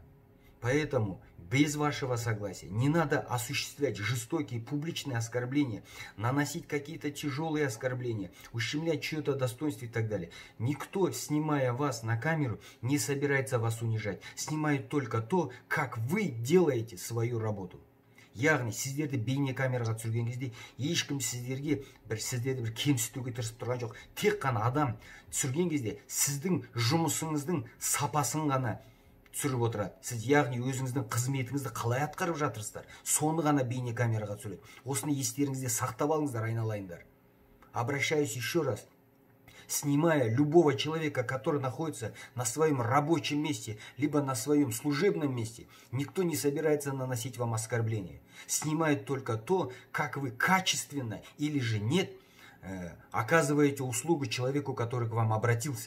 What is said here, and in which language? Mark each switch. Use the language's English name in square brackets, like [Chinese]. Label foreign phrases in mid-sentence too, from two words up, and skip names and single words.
[Russian] Поэтому без вашего согласия не надо осуществлять жестокие публичные оскорбления, наносить какие-то тяжелые оскорбления, ущемлять чье-то достоинство и так далее. Никто, снимая вас на камеру, не собирается вас унижать. Снимает только то, как вы делаете свою работу. [Kazakh] Яғни сіздерді бейне камераға түсірген кезде ешкім сіздерді бір кемсітуге тырысып тұрған жоқ. Тек қана адам түсірген кезде сіздің жұмысыңыздың сапасын ғана түсіріп отырады. Сіз яғни өзіңіздің қызметіңізді қалай атқарып жатырсыздар, соны ғана бейне камераға түсіреді. Осыны естеріңізде сақтап алыңыздар, айналайындар. [Russian] Обращаюсь еще раз. Снимая любого человека, который находится на своем рабочем месте, либо на своем служебном месте, никто не собирается наносить вам оскорбления. Снимают только то, как вы качественно или же нет оказываете услугу человеку, который к вам обратился.